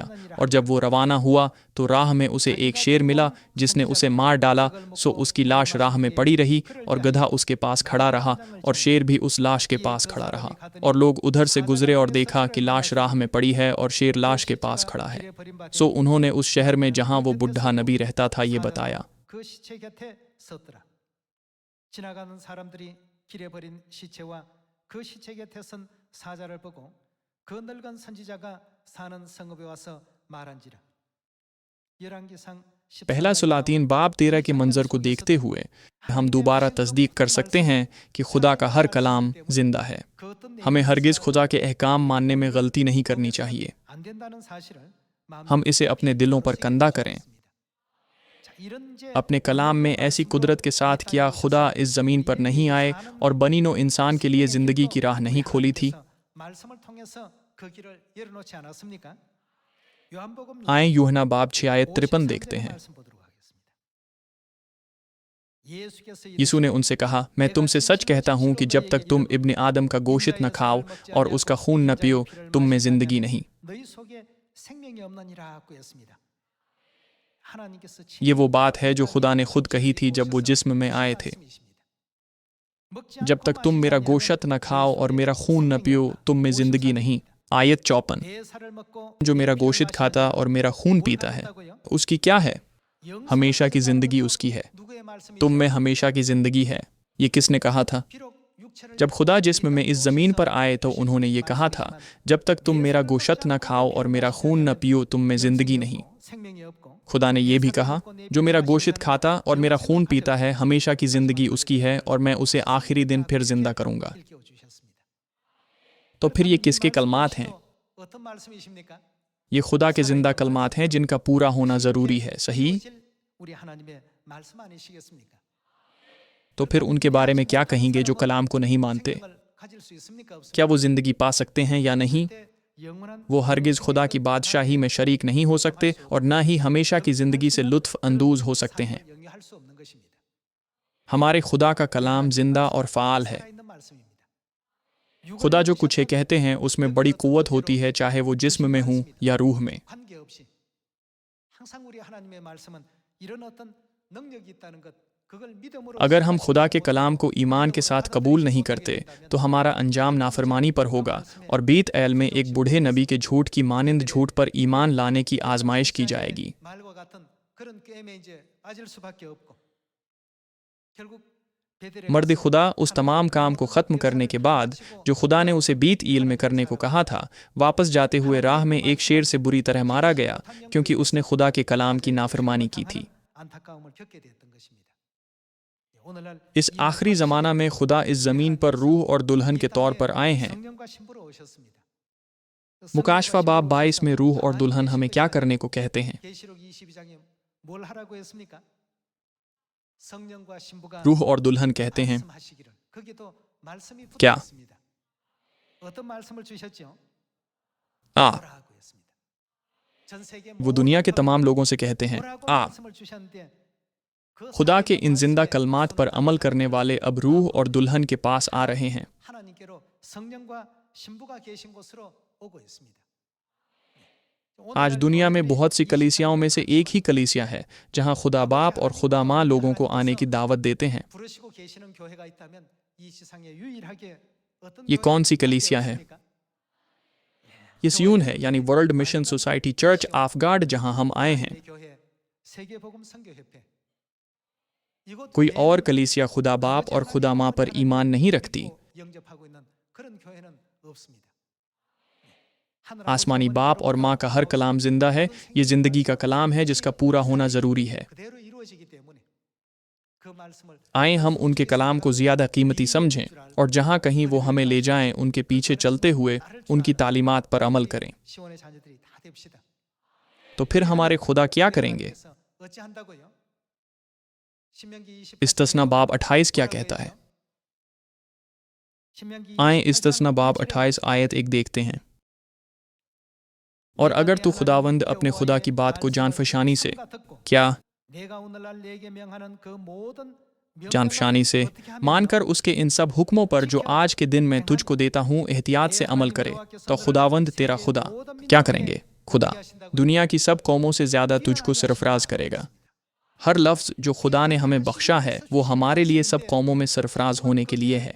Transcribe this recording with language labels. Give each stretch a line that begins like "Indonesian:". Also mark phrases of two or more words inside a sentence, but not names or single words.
Urdu: اور جب وہ روانہ ہوا تو راہ میں اسے ایک شیر ملا جس نے اسے مار ڈالا، سو اس کی لاش راہ میں پڑی رہی اور گدھا اس کے پاس کھڑا رہا اور شیر بھی اس لاش کے پاس کھڑا رہا. اور لوگ ادھر سے گزرے اور دیکھا کہ لاش راہ میں پڑی ہے اور شیر لاش کے پاس کھڑا ہے. سو انہوں نے اس شہر میں جہاں وہ بڈھا نبی رہتا تھا یہ بتایا.
Korean: 그 시체 곁에 섰더라. 지나가는 사람들이 길에 버린 시체와 그 시체 곁에 선 사자를 보고 그 늙은 선지자가 사는 성읍에 와서 말한지라. 열왕기상
Urdu: پہلا سلاطین باب 13 کے منظر کو دیکھتے ہوئے ہم دوبارہ تصدیق کر سکتے ہیں کہ خدا کا ہر کلام زندہ ہے. ہمیں ہرگز خدا کے احکام ماننے میں غلطی نہیں کرنی چاہیے.
Korean: 안 된다는 사실을
Urdu: ہم اسے اپنے دلوں پر کندہ کریں۔ اپنے کلام میں ایسی قدرت کے ساتھ کیا خدا اس زمین پر نہیں آئے اور بنی نوع انسان کے لیے زندگی کی راہ نہیں کھولی تھی?
Korean: 말씀을 통해서 그 길을 열어놓지 않았습니까? 요한복음
Urdu: آئیے یوحنا باب 6 آیت 53 دیکھتے ہیں.
Korean: 말씀 보도록 하겠습니다. 예수께서
Urdu: یسوع نے ان سے کہا میں تم سے سچ کہتا ہوں کہ جب تک تم ابن آدم کا گوشت نہ کھاؤ اور اس کا خون نہ پیو تم میں زندگی نہیں.
Korean: 너희 속에 생명이 없느니라고 했습니다. 하나님께서
Urdu: یہ وہ بات ہے جو خدا نے خود کہی تھی جب وہ جسم میں آئے تھے. جب تک تم میرا گوشت نہ کھاؤ اور میرا خون نہ پیو تم میں زندگی نہیں. آیت 54.
Korean: 대사를 먹고
Urdu: جو میرا گوشت کھاتا اور میرا خون پیتا ہے اس کی کیا ہے? ہمیشہ کی زندگی اس کی ہے.
Korean: 누구의 말씀이
Urdu: تم میں ہمیشہ کی زندگی ہے. یہ کس نے کہا تھا?
Korean: 비록 육체를
Urdu: جب خدا جسم میں اس زمین پر آئے تو انہوں نے یہ کہا تھا جب تک تم میرا گوشت نہ کھاؤ اور میرا خون نہ پیو تم میں زندگی نہیں.
Korean: 생명이 없고
Urdu: خدا نے یہ بھی کہا جو میرا گوشت کھاتا اور میرا خون پیتا ہے ہمیشہ کی زندگی اس کی ہے اور میں اسے آخری دن پھر زندہ کروں گا.
Korean: 일깨워 주셨습니다.
Urdu: تو پھر یہ کس کے کلمات ہیں?
Korean: 어떤 말씀이십니까?
Urdu: یہ خدا کے زندہ کلمات ہیں جن کا پورا ہونا ضروری ہے، صحیح?
Korean: 우리 하나님의 말씀 아니시겠습니까?
Urdu: تو پھر ان کے بارے میں کیا کہیں گے جو کلام کو نہیں مانتے?
Korean: 생명을 가질 수 있습니까? 없습니까?
Urdu: کیا وہ زندگی پا سکتے ہیں یا نہیں?
Korean: 영원한
Urdu: وہ ہرگز خدا کی بادشاہی میں شریک نہیں ہو سکتے اور نہ ہی ہمیشہ کی زندگی سے لطف اندوز ہو سکتے ہیں.
Korean: 영위할 수 없는 것입니다.
Urdu: ہمارے خدا کا کلام زندہ اور فعال ہے.
Korean: 살아있는 말씀입니다.
Urdu: خدا جو کچھ کہتے ہیں اس میں بڑی قوت ہوتی ہے، چاہے وہ جسم میں ہو یا روح میں.
Korean: 관계없이 항상 우리 하나님의 말씀은 이런 어떤 능력이 있다는 것 그걸 믿음으로
Urdu: اگر ہم خدا کے کلام کو ایمان کے ساتھ قبول نہیں کرتے تو ہمارا انجام نافرمانی پر ہوگا اور بیت ایل میں ایک بوڑھے نبی کے جھوٹ کی مانند جھوٹ پر ایمان لانے کی آزمائش کی جائے گی.
Korean: 말과 같은 그런 게임에 이제 빠질 수밖에 없고 결국 베델에
Urdu: مرد خدا اس تمام کام کو ختم کرنے کے بعد جو خدا نے اسے بیت ایل میں کرنے کو کہا تھا، واپس جاتے ہوئے راہ میں ایک شیر سے بری طرح مارا گیا کیونکہ اس نے خدا کے کلام کی نافرمانی کی تھی.
Korean: 안타까움을 겪게 됐던 것입니다. 오늘날
Urdu: اس آخری زمانہ میں خدا اس زمین پر روح اور دلہن کے طور پر آئے ہیں.
Korean: 성령과 신부로 오셨습니다.
Urdu: مکاشفہ باب 22 میں روح اور دلہن ہمیں کیا کرنے کو کہتے ہیں?
Korean: 계시록 22장에 뭘 하라고 했습니까? 성령과 신부가
Urdu: روح اور دلہن کہتے ہیں
Korean: 말씀하시기를. 거기도 말씀이
Urdu: क्या?
Korean: 붙어 있습니다. 어떤 말씀을 주셨죠?
Urdu: आ।
Korean: 오라고 했습니다. 전 세계
Urdu: وہ دنیا کے تمام لوگوں سے کہتے ہیں
Korean: 오라고
Urdu: आ।
Korean: 말씀을 주셨는데 그
Urdu: خدا کے ان زندہ
Korean: 말씀에
Urdu: کلمات پر عمل کرنے والے اب روح اور دلہن کے پاس آ رہے ہیں.
Korean: 하나님께로 성령과 신부가 계신 곳으로 오고 있습니다.
Urdu: آج دنیا میں بہت سی کلیسیاؤں میں سے ایک ہی کلیسیا ہے جہاں خدا باپ اور خدا ماں لوگوں کو آنے کی دعوت دیتے ہیں.
Korean: 부르시고 계시는 교회가 있다면 이 세상에 유일하게 어떤
Urdu: یہ کون سی
Korean: 교회가
Urdu: کلیسیا ہے?
Korean: 있습니까?
Urdu: یہ صیون ہے، یعنی ورلڈ مشن سوسائٹی چرچ آف گاڈ، جہاں ہم آئے ہیں.
Korean: 내 교회 세계복음 선교협회 이곳
Urdu: कोई
Korean: 외에는
Urdu: اور کلیسیا خدا باپ اور خدا ماں پر ایمان نہیں رکھتی. 영접하고 있는 그런 교회는 없습니다. آسمانی باپ اور ماں کا ہر کلام زندہ ہے. یہ زندگی کا کلام ہے جس کا پورا ہونا ضروری ہے.
Korean: 그대로 이루어지기 때문에 그 말씀을
Urdu: آئیے ہم ان کے کلام کو زیادہ قیمتی سمجھیں اور جہاں کہیں وہ ہمیں لے جائیں ان کے پیچھے چلتے ہوئے ان کی تعلیمات پر عمل کریں.
Korean: 시온의 자녀들이 다 됩시다.
Urdu: تو پھر ہمارے خدا کیا کریں گے?
Korean: 그래서 어찌한다고요? 신명기 28
Urdu: استثنا باب 28 کیا کہتا ہے?
Korean: 신명기
Urdu: आए 28 استثنا باب 28 آیت 1 دیکھتے ہیں۔ اور اگر تو خداوند اپنے خدا کی بات کو جانفشانی سے، کیا
Korean: 내가 오늘날 내게 명하는 그 모든
Urdu: جانفشانی سے مان کر اس کے ان سب حکموں پر جو آج کے دن میں تجھ کو دیتا ہوں احتیاط سے عمل کرے، تو خداوند تیرا خدا کیا کریں گے? خدا دنیا کی سب قوموں سے زیادہ تجھ کو سرفراز کرے گا. ہر لفظ جو خدا نے ہمیں بخشا ہے وہ ہمارے لیے سب قوموں میں سرفراز ہونے کے لیے ہے.